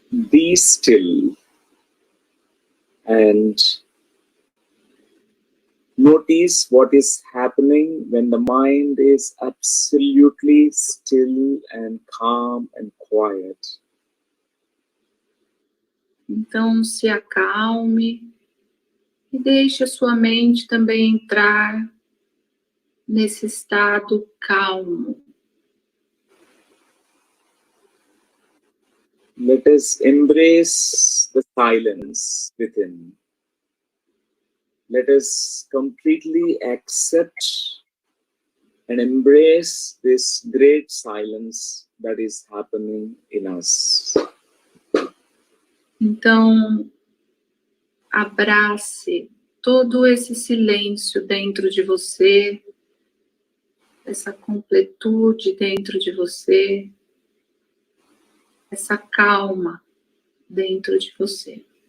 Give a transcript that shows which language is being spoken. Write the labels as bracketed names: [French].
[English] Be still and notice what is happening when the mind is absolutely still and calm and quiet. [Portuguese] Então, se acalme e deixe a sua mente também entrar nesse estado calmo. [English] Let us embrace the silence within. Let us completely accept and embrace this great silence that is happening in us. [Portuguese] Então, abrace todo esse silêncio dentro de você essa completude dentro de você, essa calma dentro de você.